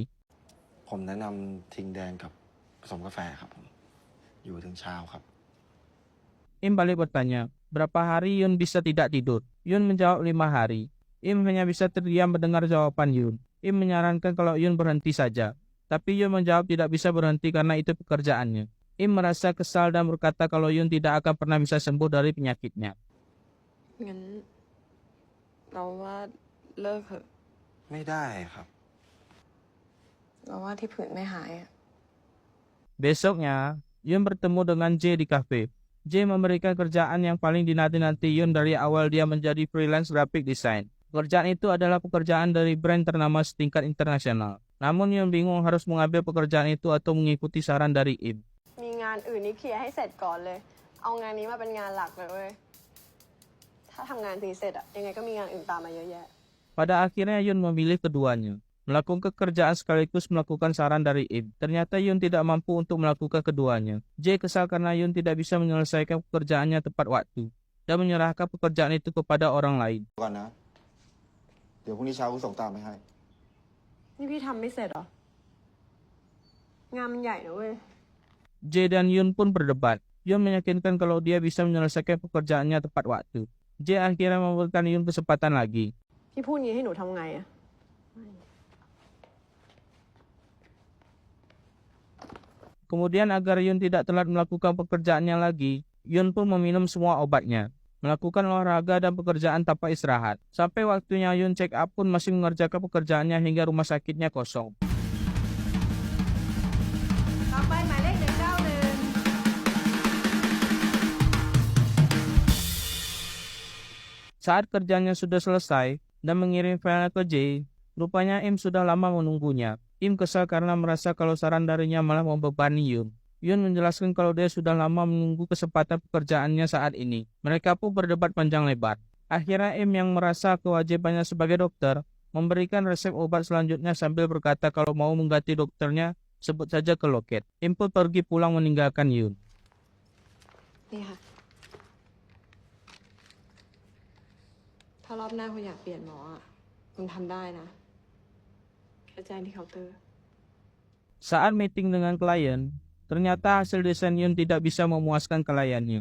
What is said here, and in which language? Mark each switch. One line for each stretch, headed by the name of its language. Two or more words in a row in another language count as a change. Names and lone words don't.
Thai: ผมแนะนำทิงแดงกับผสมกาแฟครับผมอยู่ถึงเช้าครับ
Indonesian: Im balik bertanya, berapa hari Yun bisa tidak tidur? Yun menjawab 5 hari. Im hanya bisa terdiam mendengar jawaban Yun. Im menyarankan kalau Yun berhenti saja. Tapi Yun menjawab tidak bisa berhenti karena itu pekerjaannya. Im merasa kesal dan berkata kalau Yun tidak akan pernah bisa sembuh dari penyakitnya.
Thai: งั้นเราว่าเลิกเถอะ ไม่ได้ครับ เราว่าที่ผื่นไม่หายอะ
Indonesian: Besoknya, Yun bertemu dengan J di kafe. J memberikan kerjaan yang paling dinanti-nanti Yun dari awal dia menjadi
English: freelance graphic design.
Indonesian: Pekerjaan itu adalah pekerjaan dari brand ternama setingkat internasional. Namun Yun bingung harus mengambil pekerjaan itu atau mengikuti saran dari Im.
Thai: มีงานอื่นนี่เคลียร์ให้เสร็จก่อนเลย เอางานนี้มาเป็นงานหลักเลยเว้ย ถ้าทำงานนี้เสร็จอะยังไงก็มีงานอื่นตามมาเยอะแยะ
Indonesian: Pada akhirnya Yun memilih keduanya. Melakukan kerjaan sekaligus melakukan saran dari Im. Ternyata Yun tidak mampu untuk melakukan keduanya. J kesal karena Yun tidak bisa menyelesaikan pekerjaannya tepat waktu dan menyerahkan pekerjaan itu kepada orang lain.
Thai: ก่อนนะ เดี๋ยวพรุ่งนี้เช้ากูส่งตามไปให้ นี่พี่ทำไม่เสร็จเหรอ งานมันใหญ่นะเว้ย
Indonesian: J dan Yun pun berdebat. Yun meyakinkan kalau dia bisa menyelesaikan pekerjaannya tepat waktu. J akhirnya memberikan Yun kesempatan lagi.
Thai: พี่พูดงี้ให้หนูทำไงอะ
Indonesian: Kemudian agar Yun tidak telat melakukan pekerjaannya lagi, Yun pun meminum semua obatnya, melakukan olahraga dan pekerjaan tanpa istirahat. Sampai waktunya Yun
English: check up
Indonesian: pun masih mengerjakan pekerjaannya hingga rumah sakitnya kosong.
Thai: ต่อไปหมายเลข191
Indonesian: Saat kerjanya sudah selesai dan mengirim file ke J, rupanya Im sudah lama menunggunya. Im kesal karena merasa kalau saran darinya malah membebani Yun. Yun menjelaskan kalau dia sudah lama menunggu kesempatan pekerjaannya saat ini. Mereka pun berdebat panjang lebar. Akhirnya Im yang merasa kewajibannya sebagai dokter, memberikan resep obat selanjutnya sambil berkata kalau mau mengganti dokternya, sebut saja ke loket. Im pun pergi pulang meninggalkan Yun.
Thai: นี่ค่ะ ถ้ารอบหน้าคุณอยากเปลี่ยนหมออ่ะคุณทำได้นะ แค่แจ้งที่เคาน์เตอร์
Indonesian: Saat meeting dengan klien, ternyata hasil desain Yun tidak bisa memuaskan kliennya.